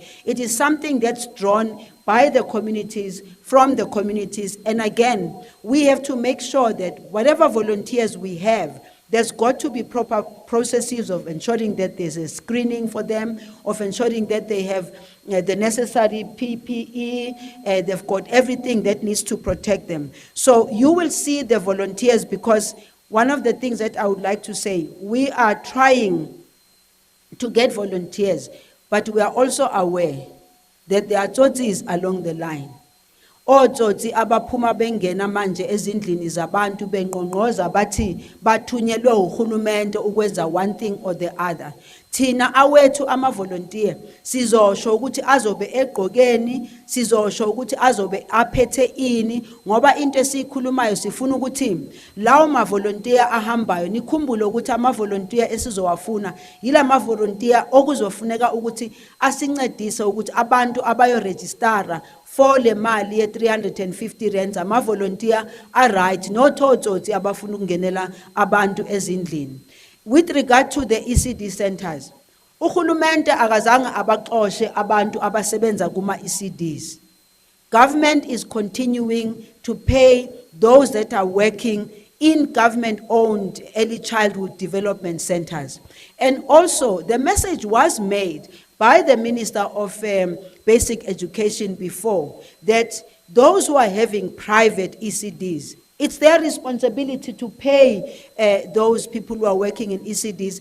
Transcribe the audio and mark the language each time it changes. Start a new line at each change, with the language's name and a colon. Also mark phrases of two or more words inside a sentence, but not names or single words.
English: It is something that's drawn by the communities, from the communities, and again, we have to make sure that whatever volunteers we have, there's got to be proper processes of ensuring that there's a screening for them, of ensuring that they have the necessary PPE, they've got everything that needs to protect them. So you will see the volunteers, because one of the things that I would like to say, we are trying to get volunteers, but we are also aware that there are tsotsies along the line.
North Ndebele: Otsotsi abaphuma bengena manje ezindlini zabantu benqonqoza bathi bathunyelwe uhulumende ukwenza
English: one thing or the other.
North Ndebele: Thina awethu ama-volunteer sizosho ukuthi azobe egqokeni, sizosho ukuthi azobe aphethe ini, ngoba into esiyikhulumayo sifuna ukuthi lawo ma-volunteer ahambayo, nikhumbule ukuthi ama-volunteer esizowafuna yila ma-volunteer okuzofuneka ukuthi asincedise ukuthi abantu abayo-registara for le mali ye 350 rands, ama-volunteer are-right, no thotsotsi abafuna ukungenela abantu ezindlini.
English: With regard to the ECD centers,
North Ndebele: uhulumende akazange abaxoshe abantu abasebenza kuma-ECDs.
English: Government is continuing to pay those that are working in government-owned early childhood development centers. And also, the message was made by the Minister of Basic Education before, that those who are having private ECDs, it's their responsibility to pay those people who are working in ECDs.